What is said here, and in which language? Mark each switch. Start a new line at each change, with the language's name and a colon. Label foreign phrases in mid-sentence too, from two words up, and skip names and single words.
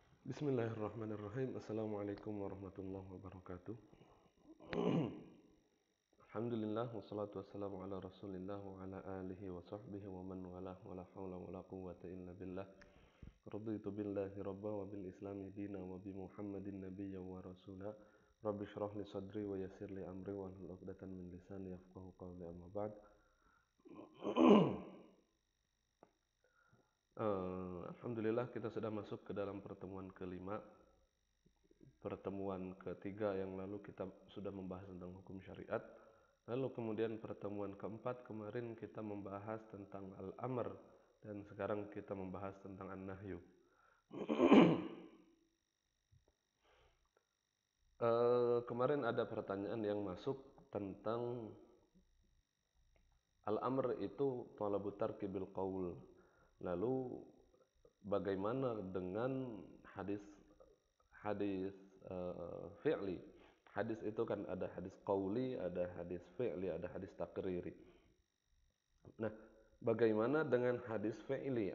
Arabic: بسم الله الرحمن الرحيم. السلام عليكم ورحمة الله وبركاته. الحمد لله والصلاة والسلام على رسول الله وعلى آله وصحبه ومن والاه ولا حول ولا قوة إلا بالله. رضيت بالله ربا وبالإسلام دينا وبمحمد نبيا ورسولا. رب اشرح لي صدري ويسر لي أمري واحلل عقدة من لساني يفقهوا قولي، أما بعد.
Indonesian: Alhamdulillah kita sudah masuk ke dalam pertemuan kelima. Pertemuan ketiga yang lalu kita sudah membahas tentang hukum syariat. Lalu kemudian pertemuan keempat kemarin kita membahas tentang al-amr, dan sekarang kita membahas tentang an-nahyu. Kemarin ada pertanyaan yang masuk tentang al-amr itu
Arabic: طلب الترك بالقول.
Indonesian: Lalu bagaimana dengan hadis fi'li? Hadis itu kan ada hadis qauli, ada hadis fi'li, ada hadis takriri. Nah, bagaimana dengan hadis fi'li?